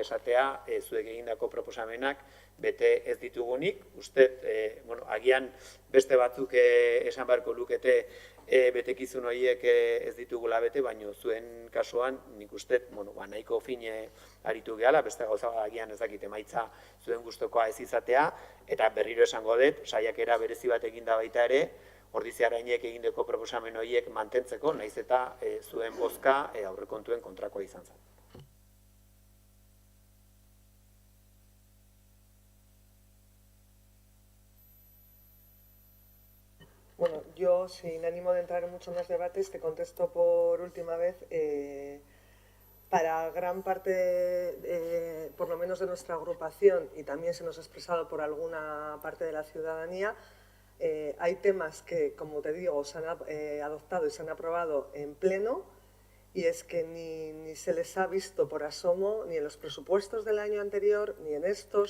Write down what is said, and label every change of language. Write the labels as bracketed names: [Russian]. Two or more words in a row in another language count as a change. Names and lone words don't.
[Basque] esatea zuek egindako proposamenak bete ez ditugunik, uste, agian beste batzuk esan beharko lukete betekizun horiek ez ditugula bete, baina zuen kasuan nik uste, nahiko fine aritu gehala, beste gauza agian ez dakit emaitza zuen gustukoa ez izatea, eta berriro esango dut, saiakera berezi bat eginda baita ere, Ordiziarainek egindako proposamen horiek mantentzeko, nahiz eta zuen bozka aurrekontuen kontrakoa izan zen. [Spanish] Bueno, yo, sin ánimo de entrar en muchos más debates, te contesto por última vez. Para gran parte, por lo menos de nuestra agrupación, y también se nos ha expresado por alguna parte de la ciudadanía, hay temas que, como te digo, se han adoptado y se han aprobado en pleno, y es que ni se les ha visto por asomo, ni en los presupuestos del año anterior, ni en estos.